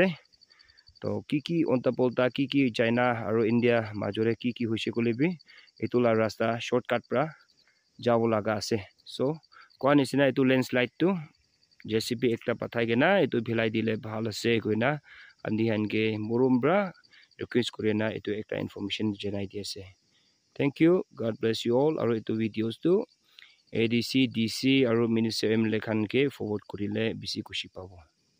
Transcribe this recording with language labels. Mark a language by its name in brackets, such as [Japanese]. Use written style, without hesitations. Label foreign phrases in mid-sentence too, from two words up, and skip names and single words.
[Naga Pidgin] to kiki onta polta kiki China aro India majore kiki hoise kole bi etula rasta shortcut pra jabo laga ase so kwani sina etu landslide tu JCB ekta pathai gena etu bhilai dile bhal ase koina andi han ke murum bra request korena etu ekta information janai di ase [English] thank you god bless you all [Naga Pidgin] aro etu videos tu ADC DC aro Minister MLA khan ke forward korile bisi kushi pabo